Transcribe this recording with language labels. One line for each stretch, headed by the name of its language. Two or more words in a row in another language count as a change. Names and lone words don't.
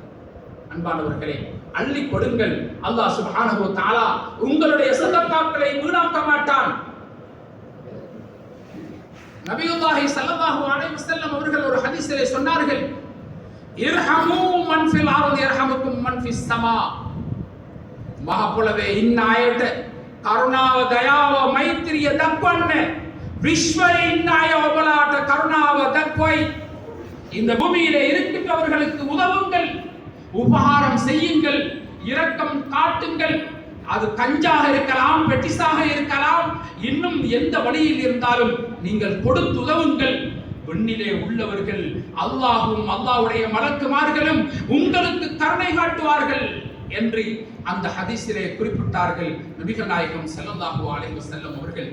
Tamil: அன்பானவர்களே, அள்ளி கொடுங்கள்.
Arabic: الله سبحانه وتعالى
Tamil: உங்களுடைய சதகாக்களை வீணாக்க மாட்டான். நபியுல்லாஹி
Arabic: صلى الله عليه وسلم
Tamil: அவர்கள் ஒரு ஹதீஸிலே சொன்னார்கள்,
Arabic: ارحموا من في الأرض يرحمكم من في السماء.
Sinhala: මහපොළවේ ඉන්න අයට කරුණාව දයාව මෛත්‍රිය දක්වන්න, විශ්වයේ ඉන්න අය ඔබලාට කරුණාව දක්වයි.
Tamil: இந்த பூமியிலே இருக்கின்றவர்களுக்கு உதவுங்கள், உபகாரம் செய்யுங்கள், இரக்கம் காட்டுங்கள். அது கஞ்சாக இருக்கலாம், பெட்டிஸாக இருக்கலாம், இன்னும் எந்த வழியில் இருந்தாலும் நீங்கள் கொடுத்து உதவுங்கள். விண்ணிலே உள்ளவர்கள் அல்லாஹ்வும் அல்லாஹ்வுடைய மலக்குமார்களும் உங்களுக்கு கருணை காட்டுவார்கள் என்று அந்த ஹதீஸிலே குறிப்பிட்டார்கள் நபிகள் நாயகம்
Arabic: صلى الله عليه وسلم
Tamil: அவர்கள்.